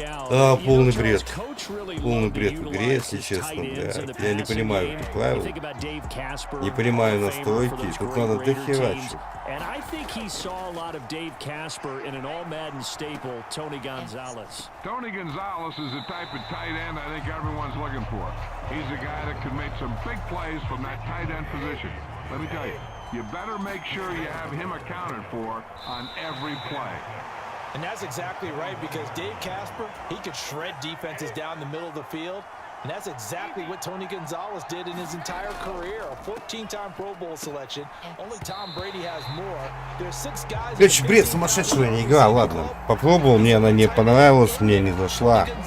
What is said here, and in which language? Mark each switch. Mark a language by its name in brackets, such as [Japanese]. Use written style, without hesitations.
[Russian] Да, полный бред. Полный бред в игре, если честно, блядь. Я не понимаю этих правил. Не понимаю настройки. Тут надо дохерачить. [English] And I think he saw a lot of Dave Casper in an all-Madden staple, Tony Gonzalez. Tony Gonzalez is the type of tight end I think everyone's looking for. He's a guy that can make some big plays from that tight end position. Let me tell you, you better make sure you have him accounted for on every play. And that's exactly right, because Dave Casper, he could shred defenses down the middle of the field. And that's exactly what Tony Gonzalez did in his entire career. A 14-time Pro Bowl selection. Only Tom Brady has more. There's 6 guys. [Russian] Короче, бред, сумасшедшая игра, ладно. Попробовал, мне она не понравилась, мне не зашла.